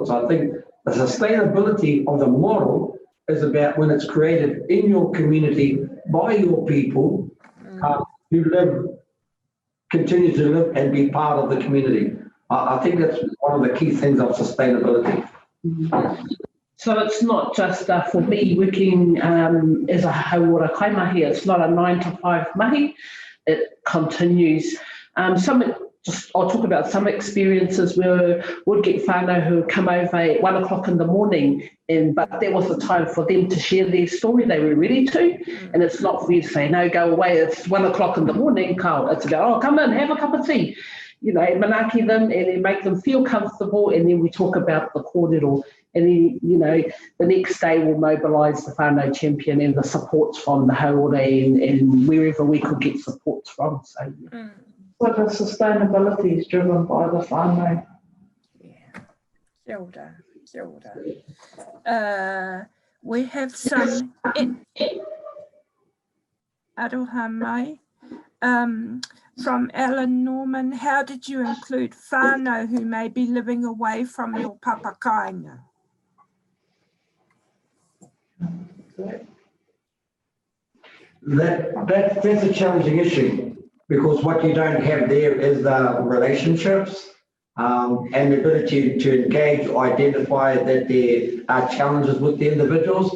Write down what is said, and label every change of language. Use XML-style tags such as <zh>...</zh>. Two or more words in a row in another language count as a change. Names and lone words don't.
<en>So I think the sustainability of the model is about when it's created in your community by your people who continue to live and be part of the community. I think that's one of the key things of sustainability. So it's not just for me working as a</en> <mi>hauora kaimahi,</mi> <en>it's not a 9 to 5 mahi, it continues. I'll talk about some experiences where we'd get whānau who come over at 1 o'clock in the morning, but that was the time for them to share their story. They were ready to, and it's not for you to say, no, go away, it's 1 o'clock in the morning, Carl. It's about, oh, come in, have a cup of tea. You know, manaki them and then make them feel comfortable, and then we talk about the kōrero. And then, you know, the next day we'll mobilise the whānau champion and the supports from the haore and wherever we could get supports from. So, yeah. So the sustainability is driven by the whānau.</en> <mi>Yeah, kia ora.</mi> <en>We have some</en> <mi>aroha mai</mi> <en>from Alan Norman. How did you include whānau who may be living away from your papakainga? That's a challenging issue, because what you don't have there is the relationships and the ability to engage, identify that there are challenges with the individuals.</en>